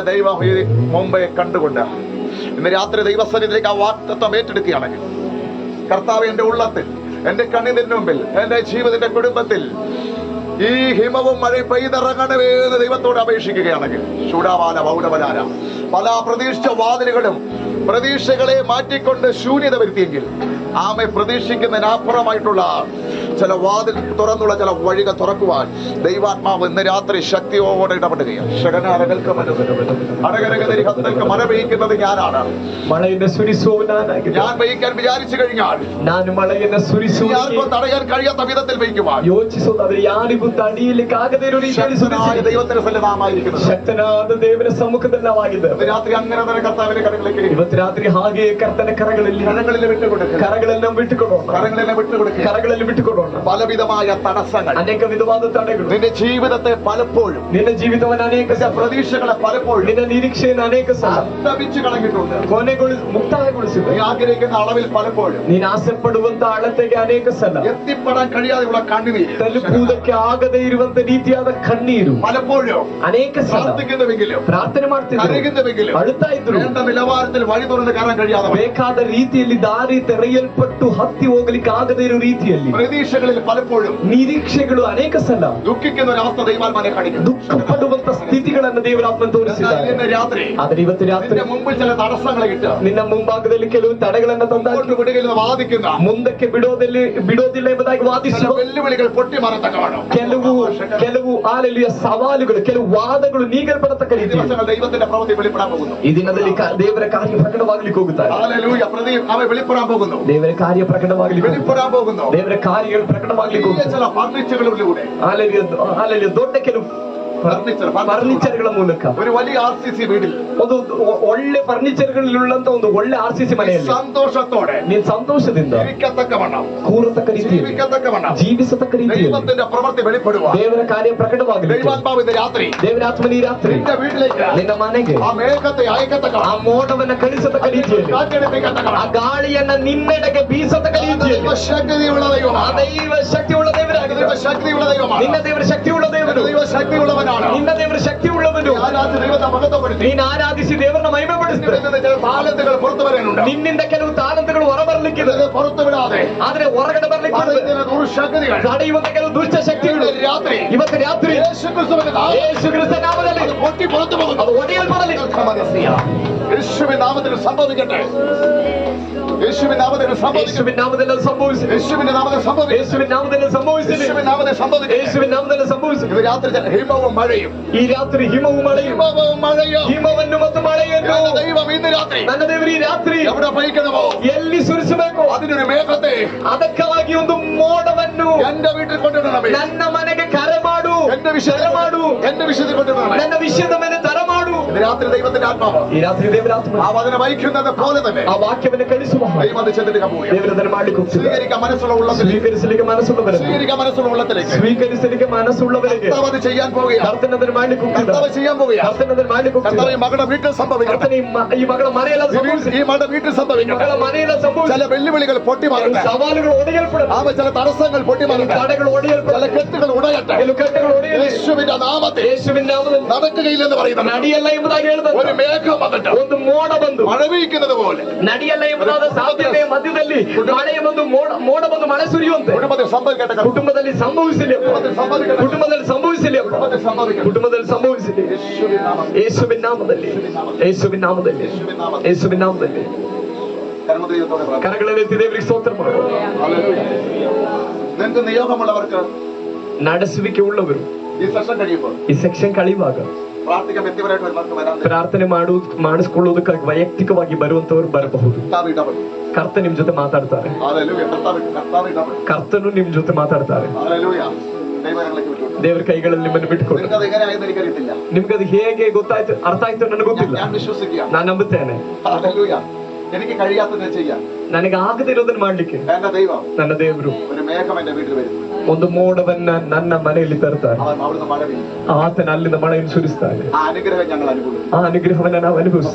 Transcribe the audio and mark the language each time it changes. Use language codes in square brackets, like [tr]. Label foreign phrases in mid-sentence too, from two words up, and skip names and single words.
[ml] ദൈവം ഈ മുമ്പേ കണ്ടുകൊണ്ട് ഇന്ന് രാത്രി ദൈവസന്നിധിയിലേക്ക് ആ വാഗ്ദത്തം ഏറ്റെടുക്കുകയാണെങ്കിൽ, കർത്താവ് എന്റെ ഉള്ളത്തിൽ, എന്റെ കണ്ണിന്റെ മുമ്പിൽ, എന്റെ ജീവിതത്തിന്റെ കുടുംബത്തിൽ ഈ ഹിമവും മഴയും പെയ്തിറങ്ങണമേ എന്ന് ദൈവത്തോട് അപേക്ഷിക്കുകയാണെങ്കിൽ, ചൂടാവാല മൗനവലാല പല പ്രതീക്ഷിച്ച വാതിലുകളും പ്രതീക്ഷകളെ മാറ്റിക്കൊണ്ട് ശൂന്യത വരുത്തിയെങ്കിൽ, ആമെ പ്രതീക്ഷിക്കുന്നതിനപ്പുറമായിട്ടുള്ള ചില വാതിൽ തുറന്നുള്ള ചില വഴികൾ തുറക്കുവാൻ ദൈവാത്മാവ് ഇന്ന് രാത്രി ശക്തിയോടെ ഇടപെടുകയാണ്. മഴ പെയ്യിക്കുന്നത് ഞാനാണ്. [kn] ಮಳೆಯನ್ನು ಸುರಿಸುವ ನಾನಾಗಿದೆ. [ml] ഞാൻ പെയ്യിക്കാൻ വിചാരിച്ചു കഴിഞ്ഞാൽ [kn] ನಾನು ಮಳೆಯನ್ನು ಸುರಿಸುವ [ml] ആർക്കും തടയാൻ കഴിയാത്ത വിധത്തിൽ പെയ്യുവാൻ [kn] ಯೋಚಿಸುವುದಾದ್ರೆ ಯಾರಿಗೂ ತಡೆಯಲಿಕ್ಕಾಗದೇ ಇರೋ ರೀತಿಯಲ್ಲಿ [ml] ശക്തനായ ദൈവത്തിന്റെ സന്നിധാനമായിരിക്കുന്നത്. [kn] ಶಕ್ತನಾದ ದೇವರ ಸಮ್ಮುಖದಲ್ಲಿ ನಾವಾಗಿದ್ದೇವೆ. [ml] ഇന്ന് രാത്രി അങ്ങനെ തന്നെ കർത്താവിന്റെ കരങ്ങളിലേക്ക് [kn] ಇವತ್ತು ರಾತ್ರಿ ಹಾಗೆ ಕರ್ತನ ಕರಗಳಲ್ಲಿ [ml] വിട്ടുകൊടുക്കുക, [kn] ಕರಗಳನ್ನು ಬಿಟ್ಟುಕೊಡೋಣ, [ml] കരങ്ങളെല്ലാം വിട്ടുകൊടുക്കുക. [kn] ಕರಗಳಲ್ಲಿ ಬಿಟ್ಟುಕೊಡೋಣ. [ml] പലവിധമായ തടസ്സങ്ങൾ [kn] ಅನೇಕ ವಿಧವಾದ ತಡೆಗಳು [ml] നിന്റെ ജീവിതത്തെ പലപ്പോഴും, [kn] ನಿನ್ನ ಜೀವಿತವನ್ನು ಅನೇಕ [ml] നിന്റെ പ്രതീക്ഷകളെ പലപ്പോഴും [kn] ನಿನ್ನ ನಿರೀಕ್ಷೆಯನ್ನು ಅನೇಕ ಸಲ [ml] അസ്തമിച്ചു കളഞ്ഞിട്ടുണ്ട്. [kn] ಮುಕ್ತಾಯಗೊಳಿಸಿದೆ. [ml] നീ ആഗ്രഹിക്കുന്ന അളവിൽ പലപ്പോഴും [kn] ನೀನು ಆಸೆ ಪಡುವಂತ ಅಳತೆಗೆ ಅನೇಕ ಸಲ [ml] എത്തിപ്പെടാൻ കഴിയാതെയുള്ള കണ്ണുനീര്, [kn] ತಲುಪುವುದಕ್ಕೆ ಆಗದೇ ಇರುವಂತ ರೀತಿಯಾದ ಕಣ್ಣೀರು [ml] പലപ്പോഴും [kn] ಅನೇಕ ಸಲ [ml] പ്രാർത്ഥിക്കുന്നുവെങ്കിലും [kn] ಪ್ರಾರ್ಥನೆ ಮಾಡ್ತಿದ್ರು, [ml] കരയുന്നുവെങ്കിലും [kn] ಅಳುತ್ತಾ ಇದ್ರು, [ml] വേണ്ട നിലവാരത്തിൽ വഴി തുറന്ന് കയറാൻ കഴിയാതെ [kn] ಬೇಕಾದ ರೀತಿಯಲ್ಲಿ ದಾರಿ ತೆರೆಯಲ್ಪಟ್ಟು ಹತ್ತಿ ಹೋಗ್ಲಿಕ್ಕೆ ಆಗದೇ ಇರೋ ರೀತಿಯಲ್ಲಿ [ml] പ്രതീക്ഷകളിൽ പലപ്പോഴും [kn] ನಿರೀಕ್ಷೆಗಳು ಅನೇಕ ಸಲ [ml] ദുഃഖിക്കുന്ന ഒരു അവസ്ഥ ദൈവാത്മാനെ കാണിക്കുന്നു. [kn] ದುಃಖ ಪಡುವಂತ ಸ್ಥಿತಿಗಳನ್ನು ದೇವರಾತ್ಮ ತೋರಿಸಿದ್ದಾರೆ. [ml] ഇന്ന് രാത്രി [kn] ಆದ್ರೆ ಇವತ್ತು ರಾತ್ರಿ [ml] നിന്റെ മുമ്പിൽ ചില തടസ്സങ്ങളെ ഇട്ട് [kn] ನಿನ್ನ ಮುಂಭಾಗದಲ್ಲಿ ಕೆಲವು ತಡೆಗಳನ್ನ ತಂದ [ml] മുമ്പോട്ട് വിടുകയില്ലെന്ന് വാദിക്കുന്ന [kn] ಮುಂದಕ್ಕೆ ಬಿಡೋದಿಲ್ಲ ಎಂಬುದಾಗಿ [ml] ചില [kn] ವಾದಿಸುವ [ml] വെല്ലുവിളികൾ പൊട്ടിമറത്തക്കവണ്ണം [kn] ಕೆಲವು ಆಲೆಲಿಯ ಸವಾಲುಗಳು, ಕೆಲವು ವಾದಗಳು ನೀಗಲ್ಪಡತಕ್ಕ [ml] ഈ [kn] ರೀತಿ [ml] ദിവസങ്ങൾ ദൈവത്തിന്റെ പ്രവൃത്തി വെളിപ്പെടാൻ പോകുന്നു. [kn] ಈ ದಿನದಲ್ಲಿ ದೇವರ ಕಾರ್ಯ ಪ್ರಕಟವಾಗ್ಲಿಕ್ಕೆ ಹೋಗುತ್ತಾರೆ. [ml] ഹല്ലേലൂയ. അവൻ വെളിപ്പെടാൻ പോകുന്നു, [kn] ದೇವರ ಕಾರ್ಯ ಪ್ರಕಟವಾಗ್ಲಿಕ್ಕೆ [ml] വെളിപ്പെടാൻ പോകുന്നു. [kn] ದೇವರ ಕಾರ್ಯಗಳು ಪ್ರಕಟವಾಗ್ಲಿಕ್ಕೆ [ml] വലിയ [kn] ಹೋಗುತ್ತಾರೆ. [ml] ചില ഫർണിച്ചറുകളിലൂടെ [kn] ಆಲೆಲಿಯ ದೊಡ್ಡ ಕೆಲವು ಫರ್ನಿಚರ್ಗಳ ಮೂಲಕ [ml] ഒരു വലിയ RCC വീട്ടിൽ [kn] ಒಂದು ಒಳ್ಳೆ ಫರ್ನಿಚರ್ಗಳಿರುವಂತ ಒಂದು ಒಳ್ಳೆ RCC ಮನೆಯಲ್ಲಿ [ml] സന്തോഷത്തോടെ [kn] ನೀನ್ ಸಂತೋಷದಿಂದ [ml] ജീവിക്കത്തക്കവണ്ണം [kn] ಕೂರತಕ್ಕ ರೀತಿಯಲ್ಲಿ [ml] ജീവിക്കത്തക്കവണ്ണം [kn] ಜೀವಿಸತಕ್ಕ ರೀತಿಯಲ್ಲಿ [ml] ദൈവത്തിന്റെ പ്രവൃത്തി വെളിപ്പെടുക [kn] ದೇವರ ಕಾರ್ಯ ಪ್ರಕಟವಾಗಲಿ. [ml] ദൈവാത്മാവിന്റെ രാത്രി [kn] ದೇವರಾತ್ಮನ ಈ ರಾತ್ರಿ [ml] നിന്റെ വീട്ടിലേക്ക് [kn] ನಿನ್ನ ಮನೆಗೆ [ml] ആ മേഘത്തെ അയക്കത്തക്ക [kn] ಆ ಮೋಡವನ್ನ ಕಳಿಸತಕ್ಕ ರೀತಿಯಲ್ಲಿ ಆ ಗಾಳಿಯನ್ನ ನಿನ್ನೆಡೆಗೆ ಬೀಸತಕ್ಕ ರೀತಿಯಲ್ಲಿ [ml] ശക്തിയുള്ള [kn] ಆ [ml] ദൈവമാണ് [kn] ದೈವ ಶಕ್ತಿಯುಳ್ಳ ದೇವರಾಗಿದೆ. [ml] ശക്തിയുള്ള ദൈവമാണ് [kn] ನಿನ್ನ ದೇವರ ಶಕ್ತಿಯುಳ್ಳ ದೇವರು. [ml] ദൈവ ശക്തിയുള്ളവനാണ് [kn] ನಿನ್ನ ದೇವರ ಶಕ್ತಿಯುಳ್ಳವನು. [ml] ദൈവത്തെ മഹത്വപ്പെടുത്തി [kn] ನೀನು ಆರಾಧಿಸಿ ದೇವರನ್ನ ಮಹಿಮೆಪಡಿಸ್ತಾರೆ. [ml] ചില താലന്തുകൾ പുറത്തു വരാനുണ്ട് [kn] ನಿನ್ನಿಂದ ಕೆಲವು ತಾಲಂತುಗಳು ಹೊರಬರ್ಲಿಕ್ಕಿದೆ, [ml] പുറത്തു വിടാതെ [kn] ಆದ್ರೆ ಹೊರಗಡೆ ಬರ್ಲಿಕ್ಕೆ [ml] ദുർശക്തികൾ [kn] ತಡೆಯುವಂತ ಕೆಲವು ದುಷ್ಟ ಶಕ್ತಿಗಳು [ml] രാത്രി [kn] ಇವತ್ತು ರಾತ್ರಿ [ml] യേശുക്രിസ്തുവിന്റെ നാമത്തിൽ [kn] ಯೇಸು ಕ್ರಿಸ್ತ ನಾಮದಲ್ಲಿ [ml] പൊട്ടി പുറത്തു പോകുന്നു. [kn] ಅದು ಒಡೆಯಲ್ಪಡಲಿ. [ml] യേശുവിൻ നാമത്തിൽ സംഭവിക്കട്ടെ. യേശുവിൻ നാമത്തിൽ സംഭവിക്കട്ടെ. [kn] ಯೇಸುವಿನ ನಾಮದಲ್ಲಿ ಅದು ಸಂಭವಿಸಲಿ. [ml] യേശുവിന്റെ നാമത്തിൽ സംഭവിക്കട്ടെ. [kn] ಯೇಸುವಿನ ನಾಮದಲ್ಲಿ ಸಂಭವಿಸಲಿ. [ml] യേശുവിൻ നാമത്തിൽ സംഭവിക്കട്ടെ. [kn] ಯೇಸುವಿನ ನಾಮದಲ್ಲಿ ಸಂಭವಿಸಲಿ. [ml] ഇത് രാത്രി ഹിമവും മഴയും [kn] ಈ ರಾತ್ರಿ ಹಿಮವು ಮಳೆಯು, [ml] ഹിമവും മഴയും [kn] ಹಿಮವನ್ನು ಮತ್ತು ಮಳೆಯನ್ನು [ml] ನನ್ನ ദൈവം ഇന്ന് രാത്രി [kn] ನನ್ನ ದೇವರು ಈ ರಾತ್ರಿ [ml] എവിടെ പയിക്കണമോ [kn] ಎಲ್ಲಿ ಸುರಿಸಬೇಕು [ml] അതിനൊരു മേഘത്തെ [kn] ಅದಕ್ಕಾಗಿ ಒಂದು ಮೋಡವನ್ನು [ml] എന്റെ വീട്ടിൽ കൊണ്ടിടണമേ. [kn] ನನ್ನ ಮನೆಗೆ ಕರೆ ಮಾಡು, [ml] എന്റെ വിഷയത്തിൽ [kn] ಮಾಡು, [ml] എന്റെ വിഷയത്തിൽ കൊണ്ടിടണമേ. [kn] ನನ್ನ ವಿಷಯದ ಮೇಲೆ ತರ ಮಾಡು. [ml] ഇത് രാത്രി ദൈവത്തിന്റെ ആത്മാവ് [kn] ಈ ರಾತ್ರಿ ದೇವರಾತ್ಮ [ml] ആ വചനം വഹിക്കുന്നത് പോലെ തന്നെ [kn] ಆ ವಾಕ್ಯವನ್ನು ಕಳಿಸುವ [ml] ദൈവം അത് ചെന്നിട്ട് പോവുക. [kn] ದೇವರದನ್ನು ಮಾಡ್ಲಿಕ್ಕೆ ಹೋಗ್ತಿದ್ದಾರೆ. [ml] സ്വീകരിക്കാൻ മനസ്സുള്ള ഉള്ളത്തിലേക്ക് [kn] ಸ್ವೀಕರಿಸಲಿಕ್ಕೆ ಮನಸ್ಸುಳ್ಳವರಿಗೆ, [ml] സ്വീകരിക്കാൻ മനസ്സുള്ള ഉള്ളത്തിലേക്ക് [kn] ಸ್ವೀಕರಿಸಲಿಕ್ಕೆ ಮನಸ್ಸುಳ್ಳವರಿಗೆ [ml] കർത്താവ് അത് ചെയ്യാൻ പോവുകയാണ്. [kn] ಕರ್ತನದನ್ನು ಮಾಡ್ಲಿಕ್ಕೆ ಹೋಗ್ತಿದ್ದಾರೆ. [ml] കർത്താവ് ചെയ്യാൻ പോവുകയാണ്. [kn] ಕರ್ತನದನ್ನು ಮಾಡ್ಲಿಕ್ಕೆ [ml] കർത്താവ് [kn] ಹೋಗ್ತಿದ್ದಾರೆ. [ml] ഈ മകളുടെ വീട്ടിൽ സംഭവിക്കട്ടെ. [kn] ಕರ್ತನ ಈ ಮಗಳ ಮನೆಯೆಲ್ಲ ಸಂಭವಿಸಿ, [ml] ഈ മകളുടെ വീട്ടിൽ സംഭവിക്കട്ടെ. [kn] ಮಗಳ ಮನೆಯೆಲ್ಲ ಸಂಭವಿಸಿ, [ml] ചില വെല്ലുവിളികൾ പൊട്ടി മാറട്ടെ. [kn] ಸವಾಲುಗಳು ಒಡೆಯಲ್ಪಡಲಿ, [ml] ആ ചില തടസ്സങ്ങൾ പൊട്ടി മാറട്ടെ. [kn] ತಡೆಗಳು [ml] ചില [kn] ಒಡೆಯಲ್ಪಡಲಿ, [ml] കെട്ടുകൾ ഉടയട്ടെ. [kn] ಕೆಲವು ಕಟ್ಟೆಗಳು ಒಡೆಯಲಿ. [ml] യേശുവിന്റെ നാമത്തിൽ [kn] ಯೇಸುವಿನ ನಾಮದಲ್ಲಿ [ml] നടക്കുകയില്ലെന്ന് പറയുന്നത് [kn] ನಡೆಯಲ್ಲ ಎಂಬುದಾಗಿ [ml] ഒരു [kn] ಹೇಳಿದ [ml] മേഘം വന്നിട്ട് [kn] ಒಂದು ಮೋಡ ಬಂದು [ml] മഴ പെയ്ക്കുന്നത് പോലെ [kn] ನಡೆಯಲ್ಲ ಎಂಬುದಾದ ಸಾಧ್ಯತೆಯ ಮಧ್ಯದಲ್ಲಿ ಮಳೆಯ ಬಂದು ಮೋಡ ಬಂದು ಮಳೆ ಸುರಿಯುವಂತೆ [ml] കുടുംബത്തിൽ സംഭവിക്കട്ടെ. [kn] ಕುಟುಂಬದಲ್ಲಿ ಸಂಭವಿಸಲಿ, [ml] കുടുംബത്തിൽ സംഭവിക്കട്ടെ. [kn] ಕುಟುಂಬದಲ್ಲಿ ಸಂಭವಿಸಲಿ, [ml] കുടുംബത്തിൽ സംഭവിക്കട്ടെ. [kn] ಕುಟುಂಬದಲ್ಲಿ ಸಂಭವಿಸಲಿ. [ml] യേശുവിൻ നാമത്തിൽ [kn] ಯೇಸುವಿನ ನಾಮದಲ್ಲಿ, ಯೇಸುವಿನ ನಾಮದಲ್ಲಿ, ಯೇಸುವಿನ ನಾಮದಲ್ಲಿ [ml] കർമ്മദൈവത്തോടെ പ്രാർത്ഥിക്കാം. [kn] ಕರಗಳಲ್ಲಿ ದೇವರಿಗೆ ಸ್ತೋತ್ರ ಮಾಡು. [ml] ഹല്ലേലൂയ. നിങ്ങൾക്ക് നിയോഗമുള്ളവർക്ക് [kn] ನಡೆಸುವಿಕೆ ಉಳ್ಳವರು [ml] ഈ സെഷൻ കഴിയുമ്പോൾ [kn] ಈ ಸೆಕ್ಷನ್ ಕಳೆಯುವಾಗ [ml] പ്രാർത്ഥിക്കാൻ വ്യക്തിപരമായിട്ട് വരുന്നവർക്ക് വരാൻ [kn] ಪ್ರಾರ್ಥನೆ ಮಾಡಿಸಿಕೊಳ್ಳುವುದಕ್ಕಾಗಿ ವೈಯಕ್ತಿಕವಾಗಿ ಬರುವಂತವರು ಬರಬಹುದು. [ml] കർത്താവ് ഇടപെടും. [kn] ಕರ್ತ ನಿಮ್ ಜೊತೆ ಮಾತಾಡ್ತಾರೆ. [ml] ഹല്ലേലൂയ. കർത്താവ് ഇടപെടും. [kn] ಕರ್ತನು ನಿಮ್ ಜೊತೆ ಮಾತಾಡ್ತಾರೆ. [ml] ഹല്ലേലൂയ. ദൈവങ്ങളേക്ക് വിട്ടു. [kn] ದೇವರ ಕೈಗಳಲ್ಲಿ ನಿಮ್ಮನ್ನು ಬಿಟ್ಕೊಡು. [ml] നിങ്ങൾക്ക് അത് എങ്ങനെയായെന്ന് എനിക്കറിയത്തില്ല. [kn] ನಿಮ್ಗೆ ಅದು ಹೇಗೆ ಗೊತ್ತಾಯ್ತು, ಅರ್ಥ ಆಯ್ತು ನನಗೆ ಗೊತ್ತಿಲ್ಲ. [ml] ഞാൻ വിശ്വസിക്കുകയാണ്. [kn] ನಾನು ನಂಬುತ್ತೇನೆ. [ml] ഹല്ലേലൂയ. എനിക്ക് കഴിയാത്തതിനെ ചെയ്യാൻ [kn] ನನಗೆ ಆಗದಿರೋದನ್ನ ಮಾಡ್ಲಿಕ್ಕೆ [ml] എന്റെ ദൈവം [kn] ನನ್ನ ದೇವರು [ml] ഒരു മേഘം എന്റെ വീട്ടിൽ വരുന്നു. [kn] ಒಂದು ಮೋಡವನ್ನ ನನ್ನ ಮನೆಯಲ್ಲಿ ತರ್ತಾರೆ. [ml] അവൻ അവിടുന്ന് മഴ പെയ്യും. [kn] ಆತನ ಅಲ್ಲಿಂದ ಮಳೆಯನ್ನು ಸುರಿಸ್ತಾನೆ. [ml] ആ അനുഗ്രഹം ഞങ്ങൾ അനുഭവിക്കും. [kn] ಆ ಅನುಗ್ರಹವನ್ನ ನಾವು ಅನುಭವಿಸ್ತಾನೆ.